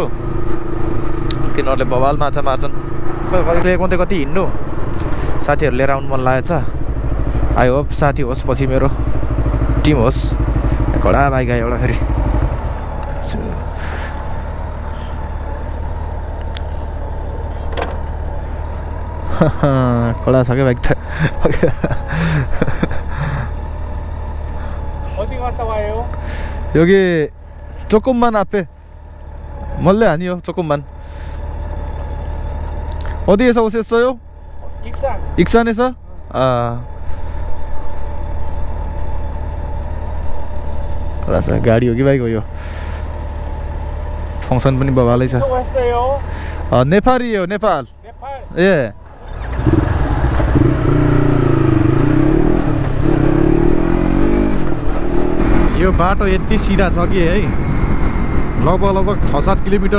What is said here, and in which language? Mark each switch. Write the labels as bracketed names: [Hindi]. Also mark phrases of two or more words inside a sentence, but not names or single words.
[Nepali] तिनीहरूले बवाल माछा मार्छन्। कहिले कति हिँड्नु, साथीहरू लिएर आउनु मन लागेको छ। [English] I hope [Nepali] साथी होस् पछि, मेरो टिम होस्। कडा बाइक आयो एउटा फेरि। कडा छ क्या बाइक त। [Korean] 여기 조금만 앞에 멀리 아니요, 조금만. 어디에서 오셨어요? 익산. 익산에서? 아. 알았어. [Nepali] गाडी हो कि बाइक हो यो? फङ्सन पनि बवालै छ। नेपाली हो नेपाल ए यो बाटो यति सिधा छ कि है लगभग 6-7 किलोमिटर